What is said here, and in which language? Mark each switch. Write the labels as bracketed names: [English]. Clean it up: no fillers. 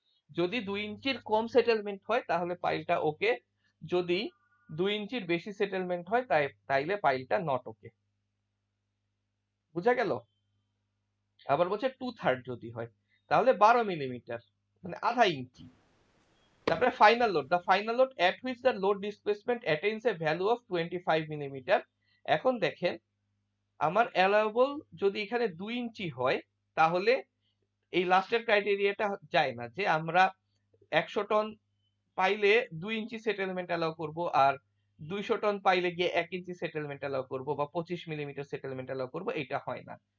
[Bangla] যদি 2 ইঞ্চির কম সেটেলমেন্ট হয় তাহলে পাইলটা ওকে, যদি 2 ইঞ্চির বেশি সেটেলমেন্ট হয় তাইলে পাইলটা নট ওকে। বুঝা গেল? আবার বলছে 2/3 যদি হয় তাহলে 12 মিলিমিটার মানে আধা ইঞ্চি। তারপরে [English] Final load, the final load at which the load displacement attains a value of 25 millimetre. [Bangla] এখন দেখেন আমার অ্যালাউবল যদি এখানে 2 ইঞ্চি হয় তাহলে এই লাস্টের ক্রাইটেরিয়াটা যায় না, যে আমরা 100 টন পাইলে 2 ইঞ্চি সেটেলমেন্ট অ্যালাউ করব, আর 200 টন পাইলে গিয়ে 1 ইঞ্চি সেটেলমেন্ট অ্যালাউ করব, বা 25 মিলিমিটার সেটেলমেন্ট অ্যালাউ করব, এটা হয় না।